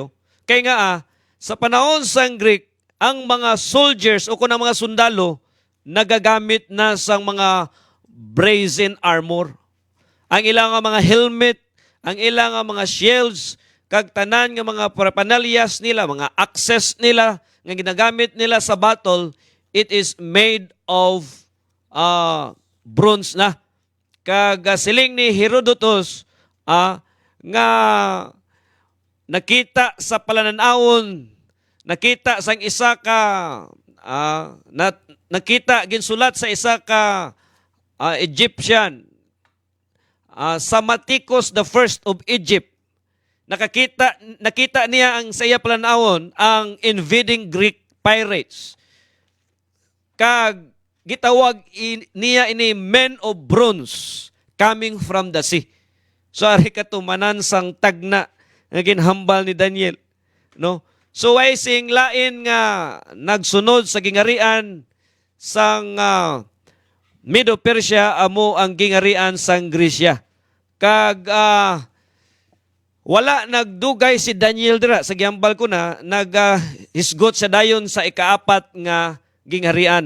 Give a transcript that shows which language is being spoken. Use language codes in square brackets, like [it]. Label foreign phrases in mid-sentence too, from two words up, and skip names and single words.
[hil] Kaya nga, sa panahon sang Greek, ang mga soldiers o kung ang mga sundalo, nagagamit na sang mga [en] brazen armor. [hil] Ang ilang mga helmet, ang ilang mga shields, kag tanan nga mga parapanalyas nila, mga axes nila, nga ginagamit nila sa battle, [en] it is made of bronze [hil] na. Kag siling ni Herodotus, nga nakita sa palananawon, nakita sang isa ka, nakita ginsulat sa isa ka Egyptian, Samaticus the first of Egypt. Nakita niya ang sa iya palanawon ang [en] invading Greek pirates. [hil] Kag gitawag niya ini [en] men of bronze coming from the sea. [hil] So ari katumanan sang tagna nga ginhambal ni Daniel, no? So ay sing lain nga nagsunod sa gingarian sang Medo-Persia, amo ang gingarian sang Gresya. Kag wala nagdugay si Daniel dira sa gihambal ko na hisgot sa dayon sa ikaapat nga gingharian.